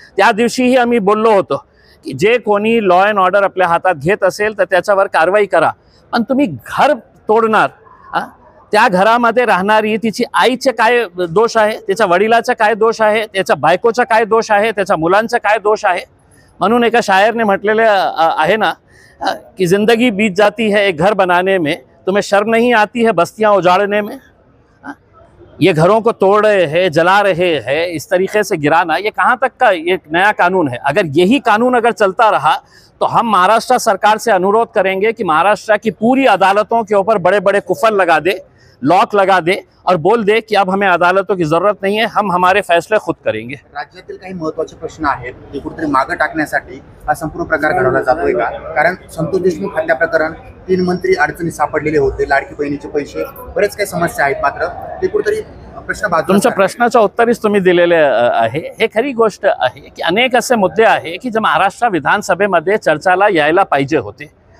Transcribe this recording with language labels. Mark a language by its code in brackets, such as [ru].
[mr] त्या दिवशीही आम्ही बोललो होतो की जे कोणी लॉ अँड ऑर्डर आपल्या हातात घेत असेल तर त्याच्यावर कारवाई करा, पण तुम्ही घर तोडणार, त्या घरामध्ये राहणारी तिची आईचे काय दोष आहे, त्याच्या वडिलाचा काय दोष आहे, त्याच्या बायकोचा काय दोष आहे, त्याच्या मुलांचा काय दोष आहे? म्हणून एका शायरने म्हटलेले आहे ना [hi] कि जिंदगी बीत जाती है एक घर बनाने में, तुम्हें शर्म नहीं आती है बस्तियां उजाड़ने में। ये घरों को तोड़ रहे हैं, जला रहे हैं, इस तरीके से गिराना, ये कहाँ तक का ये नया कानून है? अगर यही कानून अगर चलता रहा तो हम महाराष्ट्र सरकार से अनुरोध करेंगे कि महाराष्ट्र की पूरी अदालतों के ऊपर बड़े बड़े कुफल लगा दे, लॉक लगा दे और बोल दे कि अब हमें अदालतों की जरूरत नहीं है, हम हमारे फैसले खुद करेंगे। [mr] राज्यातील काही महत्त्वाचे प्रश्न आहेत ते कुठेतरी मागे टाकण्यासाठी हा संपूर्ण प्रकार घडवला जातोय का? कारण संतोष देशमुख हत्या प्रकरण, 3 मंत्री अडचणीत सापडलेले होते, लाडकी बहिणीचे पैसे, बरेच काही समस्या आहेत, मात्र ते कुठेतरी प्रश्न बाजूला। तुमच्या प्रश्नाचं उत्तरच तुम्ही दिलेले आहे। हे खरी गोष्ट आहे की अनेक असे मुद्दे आहे की जे महाराष्ट्र विधानसभेमध्ये चर्चाला यायला पाहिजे होते।